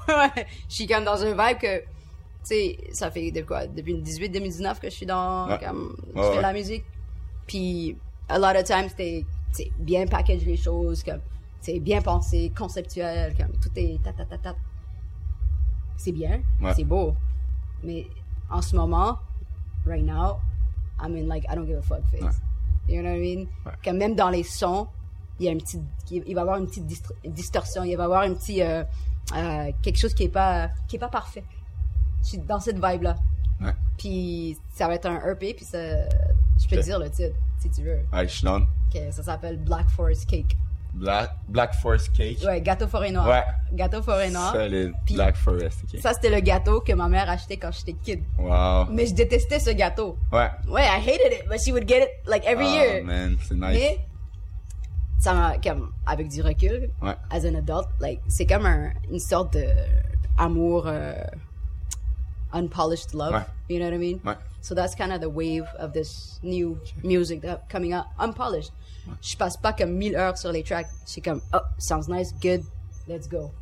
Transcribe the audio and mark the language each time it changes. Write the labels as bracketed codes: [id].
[fr] Je suis comme dans une vibe que, tu sais, ça fait de quoi, depuis 2018-2019 que je suis dans la musique. Puis, [en] a lot of times, [fr] c'est bien package les choses, comme, c'est bien pensé, conceptuel, comme tout est ta-ta-ta-ta. C'est bien, c'est beau. Mais en ce moment, [en] right now, I'm in like, I don't give a fuck face. Ouais. You know what I mean? Ouais. [fr] Comme même dans les sons, il va avoir une petite distorsion, il va avoir un petit quelque chose qui est pas parfait. Je suis dans cette vibe là. Ouais. Puis ça va être un EP, puis ça, je peux dire le titre si tu veux. Ah, Echelon. Okay, ça s'appelle Black Forest Cake. [en] Black Forest Cake. [fr] Ouais, gâteau forêt noir. Ouais. Gâteau forêt noir. [en] Solid. Black Forest Cake. [fr] Ça c'était le gâteau que ma mère achetait quand j'étais kid. Wow. Mais je détestais ce gâteau. Ouais. [en] Ouais, I hated it, but she would get it like every year. [fr] Oh man, c'est nice. Mais, ça m'a, comme, avec du recul, [en] as an adult, like, [fr] c'est comme une sorte d'amour [en] unpolished love, you know what I mean? [fr] Ouais. [en] So that's kind of the wave of this new music that coming out unpolished. [fr] Ouais. Je passe pas comme 1000 heures sur les tracks, c'est comme, [en] oh, sounds nice, good, let's go.